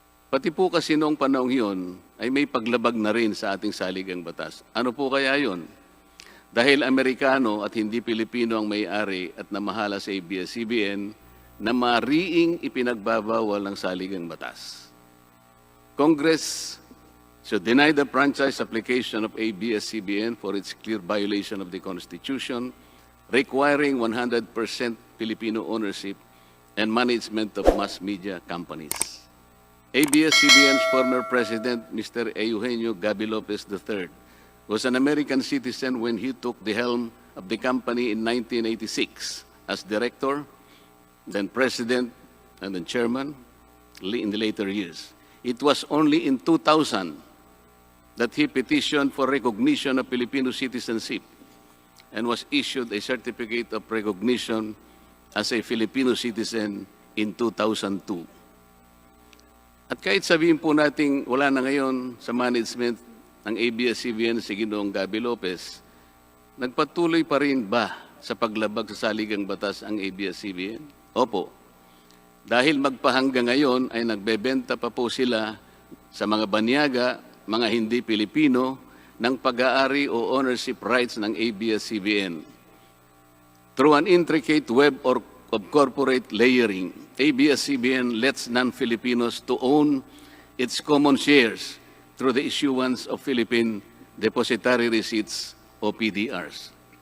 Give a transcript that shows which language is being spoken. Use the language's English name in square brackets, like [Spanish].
[Filipino] Pati po kasi noong panahon yun ay may paglabag na rin sa ating saligang batas. Ano po kaya yun? Dahil Amerikano at hindi Pilipino ang may-ari at namahala sa ABS-CBN na mariing ipinagbabawal ng saligang batas. [English] Congress should deny the franchise application of ABS-CBN for its clear violation of the Constitution, requiring 100% Filipino ownership and management of mass media companies. ABS-CBN's former president, Mr. Eugenio Gaby Lopez III, was an American citizen when he took the helm of the company in 1986 as director, then president, and then chairman in the later years. It was only in 2000 that he petitioned for recognition of Filipino citizenship and was issued a certificate of recognition as a Filipino citizen in 2002. [Filipino] At kahit sabihin po nating wala na ngayon sa management ng ABS CBN si Ginoong Gabby Lopez, nagpatuloy pa rin ba sa paglabag sa saligang batas ang ABS CBN? Opo. Dahil magpahanggang ngayon ay nagbebenta pa po sila sa mga banyaga, mga hindi Pilipino, ng pag-aari o ownership rights ng ABS CBN. [English] Through an intricate web of corporate layering, ABS CBN lets non-Filipinos to own its common shares through the issuance of Philippine Depositary Receipts o PDRs.